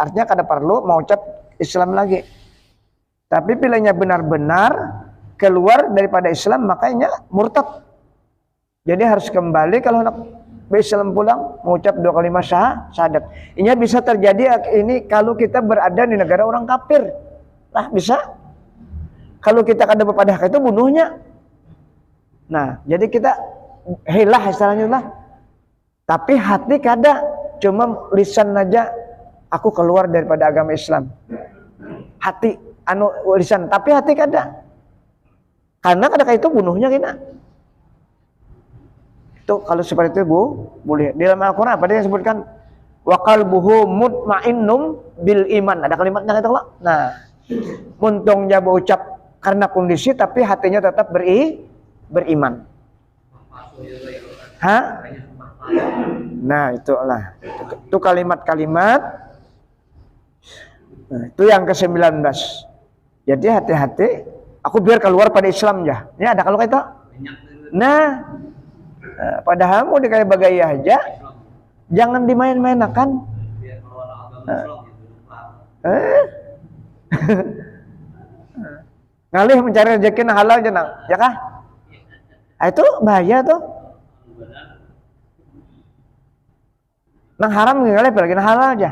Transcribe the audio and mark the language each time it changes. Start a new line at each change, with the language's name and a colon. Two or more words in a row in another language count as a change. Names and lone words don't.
Banjar: Artinya kada perlu mau ucap Islam lagi. Tapi pilihnya benar-benar keluar daripada Islam makanya murtad. Jadi harus kembali kalau nak Islam pulang mengucap 2 kalimat syahadat.
Indonesian: Ini bisa terjadi ini kalau kita berada di negara orang kafir.
Banjar: Lah bisa. Kalau kita kada berpadah itu bunuhnya. Nah, jadi kita hilah istilahnya lah. Tapi hati kada, cuma lisan aja aku keluar daripada agama Islam. Hati anu lisan, tapi hati kada. Karena kadang itu bunuhnya kena. Itu kalau seperti itu boleh.
Indonesian: Di dalam Al-Qur'an apa dia sebutkan
Arabic: wa qalbuhu mutmainnum bil iman.
Banjar: Ada kalimatnya itu, Pak.
Indonesian: Nah, muntong dia berucap karena kondisi tapi hatinya tetap beriman. Hah? Nah, itulah. Itu kalimat-kalimat. Nah, itu yang ke-19. Jadi hati-hati.
Banjar: Aku biar keluar pada Islam ya. Ini ada kalau kayak itu. Nah, padahal mau dikayak bagai aja. Jangan dimain-mainakan. Ngalih mencari rezeki yang halal jenang, ya kah? Itu bahaya tuh. Nang haram ngalih apalagi nang halal aja.